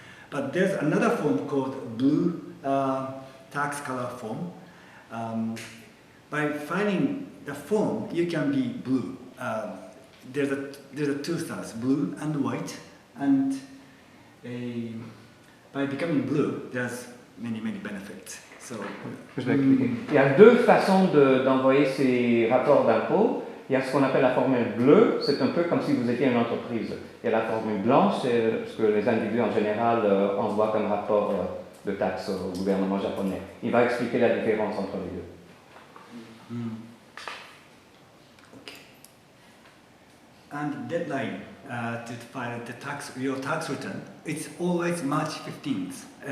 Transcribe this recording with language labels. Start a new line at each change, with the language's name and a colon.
English: But there's another form called blue tax color form. By filing the form, you can be blue. There's a two styles, blue and white, and by becoming blue, there's many benefits. So,
French: Je vais expliquer. Il y a deux façons d'envoyer ces rapports d'impôts. Il y a ce qu'on appelle la formule bleue, c'est un peu comme si vous étiez une entreprise. Il y a la formule blanche, c'est ce que les individus en général envoient comme rapport de taxes au gouvernement japonais. Il va expliquer la différence entre les deux.
English: Okay. And deadline to file your tax return, it's always March 15th.